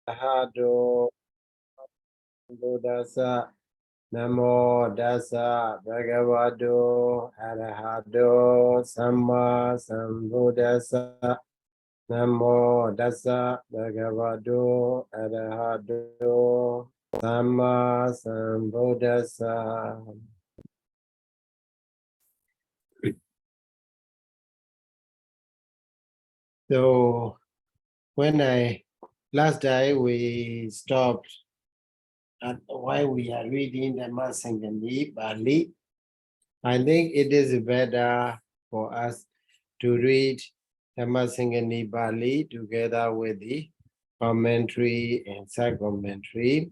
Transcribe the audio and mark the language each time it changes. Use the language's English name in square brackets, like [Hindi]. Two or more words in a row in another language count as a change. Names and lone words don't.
[Pali] Sayadaw Buddhassa Namo Dassa Bhagavato Arahato Samma Sambuddhassa Namo Dassa Bhagavato Arahato Samma Sambuddhassa. [English] So when last day we stopped at why we are reading the Dhammasaṅgaṇīpāḷi, I think it is better for us to read Dhammasaṅgaṇīpāḻi together with the commentary and sub-commentary.